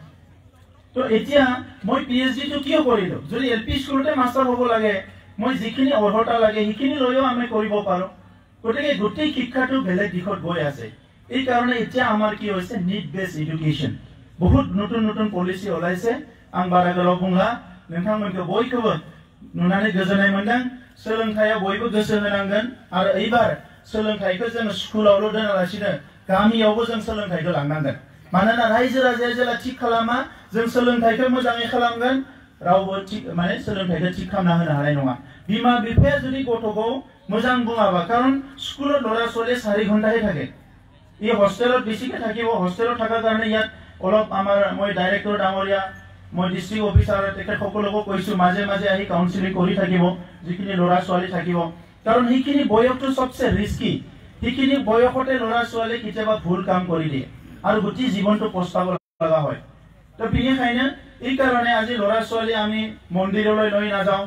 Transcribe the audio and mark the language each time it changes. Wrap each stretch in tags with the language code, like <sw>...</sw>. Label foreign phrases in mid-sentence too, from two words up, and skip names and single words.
<as>তো এতিয়া মই পিএইচডি টো কিয় কৰিলো যদি</as> <en>LP schoolতে</en> <as>মাস্টাৰ হ'ব লাগে মই যিখিনি অৰ্হতা লাগে সেইখিনি লৈও আমি কৰিব পাৰো গতিকে গোটেই শিক্ষাটো বেলেগ দিশত গৈ আছে এই কাৰণে এতিয়া আমাৰ কি হৈছে</as> <en>need base education</en> <as>বহুত নতুন নতুন পলিসি ওলাইছে</as> <brx>आं बारा गोलाव बुंला नोंथांमोनखौ बयखौबो नुनानै गोजोननाय मोनदों सोलोंथायाव बयबो गोसो होनांगोन आरो एबार सोलोंथायखौ जों स्कुलावल' दोनालासिनो गामियावबो जों सोलोंथायखौ लांनांगोन मानोना रायजो राजाया जेला थिक खालामा जों सोलोंथायखौ मोजाङै खालामगोन रावबो थिक माने सोलोंथायखौ थिक खालामना होनो हानाय नङा बिमा बिफाया जुदि गथ'खौ मोजां बुङाबा कारण स्कुलाव लरा</brx> <as>ছোৱালী 4 ঘণ্টাহে থাকে এই হোস্টেলত বেছিকে থাকিব হোস্টেলত থাকাৰ কাৰণে ইয়াত অলপ আমাৰ মই ডাইৰেক্টৰ ডাঙৰীয়া মই</as> <en>district officer</en> <as>তেখেত সকলোকো কৈছো মাজে মাজে আহি কাউন্সেলিং কৰি থাকিব যিখিনি লৰা ছোৱালী থাকিব কাৰণ সেইখিনি বয়সটো সবচে ৰিস্কি সেইখিনি বয়সতে লৰা ছোৱালী কিতাবা ভুল কাম কৰি দিয়ে আৰু গোটেই জীৱনটো পস্তাব লগা হয় তো বিনিখাইনে এই কাৰণে আজি লৰা ছোৱালী আমি মন্দিৰলৈ লৈ নাযাওঁ</as>